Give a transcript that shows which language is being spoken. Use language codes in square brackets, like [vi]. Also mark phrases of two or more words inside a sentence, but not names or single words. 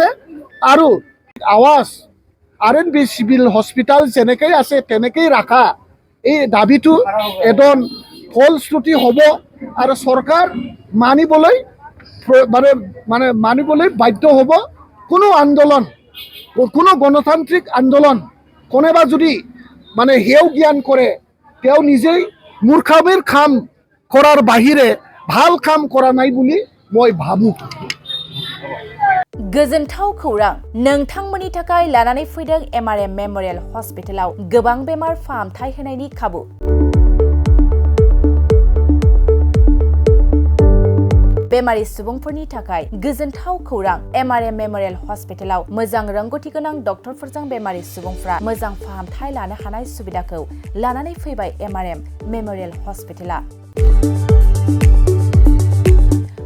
[as] আৰু আৱাজ RNB চিভিল হস্পিটাল যেনেকৈ আছে তেনেকৈয়ে ৰাখা, এই দাবীটো এজন ফলশ্ৰুতি হ'ব আৰু চৰকাৰ মানিবলৈ বাধ্য হ'ব। কোনো আন্দোলন, কোনো গণতান্ত্ৰিক আন্দোলন কোনোবা যদি হেও জ্ঞান কৰে, তেওঁ নিজেই মূৰ্খামিৰ কাম কৰাৰ বাহিৰে ভাল কাম কৰা নাই বুলি মই ভাবোঁ। [brx] गोजोनथाव खौरां, नोंथांमोननि थाखाय लानानै फैदों MRM मेमोरियल हस्पिटालाव गोबां बेमार फाहामथाय होनायनि खाबु। बेमारि सुबुंफोरनि थाखाय गोजोनथाव खौरां, MRM मेमोरियल हस्पिटालाव मोजां रोंगौथि गोनां डक्टरफोरजों बेमारि सुबुंफ्रा मोजां फाहामथाय लानो हानाय सुबिदाखौ लानानै फैबाय MRM मेमोरियल हस्पिटाला।